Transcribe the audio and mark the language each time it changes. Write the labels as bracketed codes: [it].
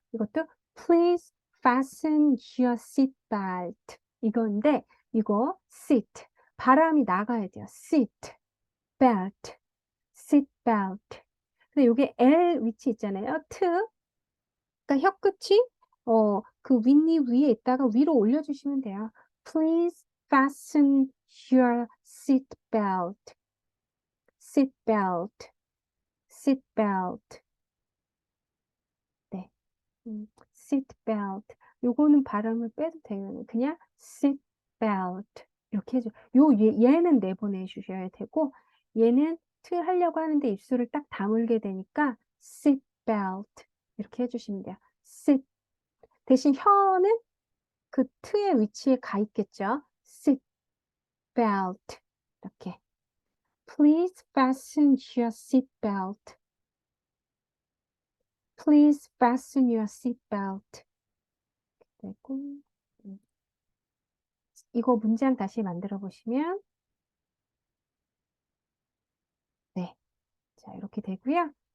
[ko] 이것도 [en] please fasten your seat belt [ko] 이건데 이거 sit 발음이 나가야 돼요. [en] sit belt seat belt. [ko] 근데 요게 L 위치 있잖아요. 트 그러니까 혀 끝이 그 윗니 위에 있다가 위로 올려주시면 돼요. [en] Please fasten your seat belt. seat belt. seat belt. 네. seat belt. [ko] 요거는 발음을 빼도 돼요. 그냥 [en] seat belt. [ko] 이렇게 해줘. 얘는 내보내주셔야 되고, 얘는 트 하려고 하는데 입술을 딱 다물게 되니까 [en] seat belt. [ko] 이렇게 해주시면 돼요. sit. 대신 혀는 그 트의 위치에 가 있겠죠. [en] seat belt. 이렇게. Please fasten your seat belt. Please fasten your seat belt. [ko] 되고, 이거 문장 다시 만들어 보시면, 네. 자, 이렇게 되고요.